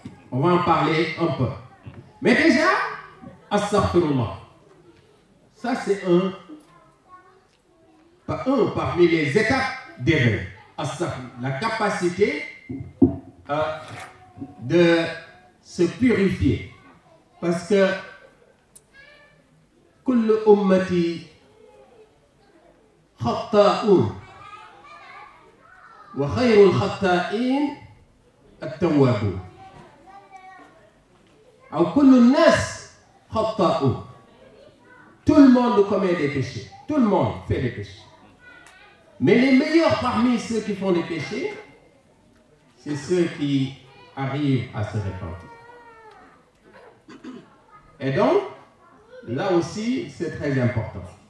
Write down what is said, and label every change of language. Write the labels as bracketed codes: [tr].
[fr] On va en parler un peu. Mais déjà, astaghfirullah. Ça, c'est parmi les étapes d'éveil. La capacité de se purifier. Parce que [ar] كل أمتي خطاؤون وخير الخطائين التوابون أو كل الناس خطاؤون. [fr] Tout le monde commet des péchés. Tout le monde fait des péchés. Mais les meilleurs parmi ceux qui font des péchés, c'est ceux qui arrivent à se repentir. Et donc, là aussi, c'est très important.